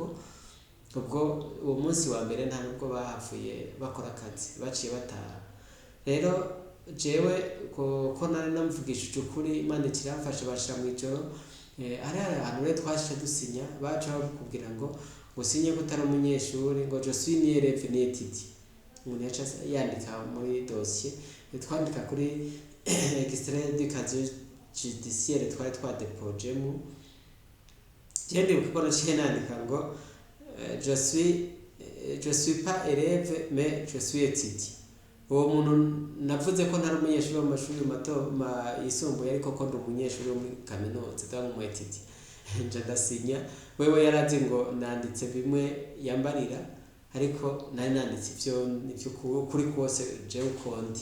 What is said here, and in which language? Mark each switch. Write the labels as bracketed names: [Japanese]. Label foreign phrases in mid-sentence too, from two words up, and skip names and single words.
[Rundi] Ubwo uwo munsi wa mbere nta nubwo bahavuye bakora akazi, baciye bataha. Rero jewe ko nari namvugishije ukuri, Imana ikiramfasha bashira mw'ijoro. Hari ahantu rero twashije dusinya, baca bakubwira ngo usinye ko utari umunyeshuri, ngo [French] je suis ni élève ni étudiant. [Rundi] Umuntu yaca yandika muri dossier, twandika kuri [French] extrait du casier judiciaire [Rundi] twari twadepojemo. Je ndibuka ko naciye nandika ngo [French] je suis pas élève mais je suis étudiant. [Rundi] Uwo muntu navuze ko ntari umunyeshuri wo mu mashuri mato yisumbuye, ariko ko ndi umunyeshuri wo muri kaminuza cyangwa mu étudiant. Nje ndasinya. Wewe yarazi ngo nanditse bimwe yambarira, ariko nari nanditse ivyo kuri kose je ukondi.